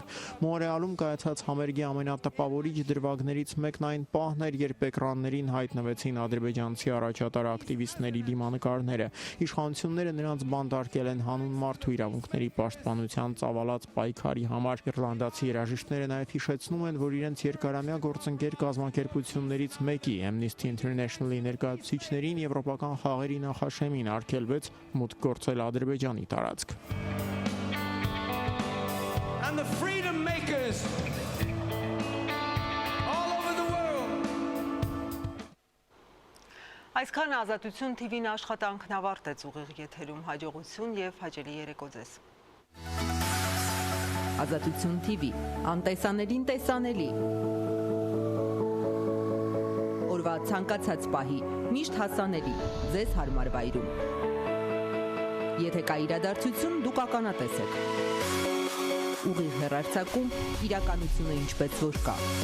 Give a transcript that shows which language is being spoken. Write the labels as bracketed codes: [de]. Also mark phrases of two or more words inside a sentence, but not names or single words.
[hy] Մոնրեալում կայացած համերգի ամենատպավորիչ դրվագներից մեկն այն պահն էր, երբ էկրաններին հայտնվեցին ադրբեջանցի առաջատար ակտիվիստների դիմանկարները։ Իշխանությունները նրանց բանտարկել են հանուն մարդու իրավունքների պաշտպանության ծավալած պայքարի համար։ Իռլանդացի երաժիշտները նաև հիշեցնում են, որ իրենց երկարամյա գործընկեր կազմակերպություններից մեկի Amnesty International-ի ներկայացուցիչներին եվրոպական խաղերի նախաշեմին արգելվեց մուտք գործել Ադրբեջանի տարածք։ [en] And the freedom makers [hy] Այսքան Ազատություն TV-ն աշխատանքն ավարտեց, ուղիղ եթերում հաջողություն եւ հաճելի երեկո ձեզ։ Ազատություն TV, անտեսաներին տեսանելի։ Օրվա ցանկացած պահի, միշտ հասանելի, ձեզ հարմար վայրում։ Եթե կա իրադարձություն, դուք ականատես եք։ Ուղիղ հեռարձակում, իրականությունը ինչպես որ կա։